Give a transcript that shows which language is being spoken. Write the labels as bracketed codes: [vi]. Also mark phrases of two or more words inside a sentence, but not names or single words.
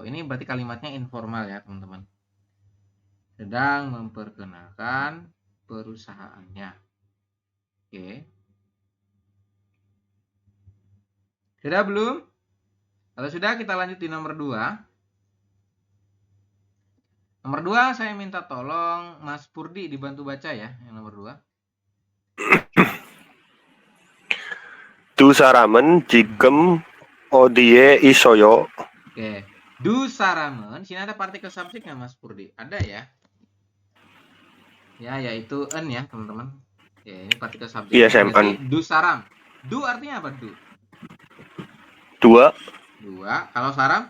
[id] Ini berarti kalimatnya informal ya, teman-teman. Sedang memperkenalkan perusahaannya. Oke. Sudah belum? Kalau sudah, kita lanjut di nomor 2. Nomor 2, saya minta tolong Mas Purdi dibantu baca ya, yang nomor 2. [ko] Du 사람은 지금 어디에 있어요? [id] Oke. [ko] 두 사람은, [id] sini ada partikel subjek nggak Mas Purdi? Ada ya? Ya, yaitu en ya, teman-teman. Oke, ini partikel subjek. Iya, Sam, berarti [ko] 두 사람. [id] Du artinya apa, du? Dua Dua. Kalau saram?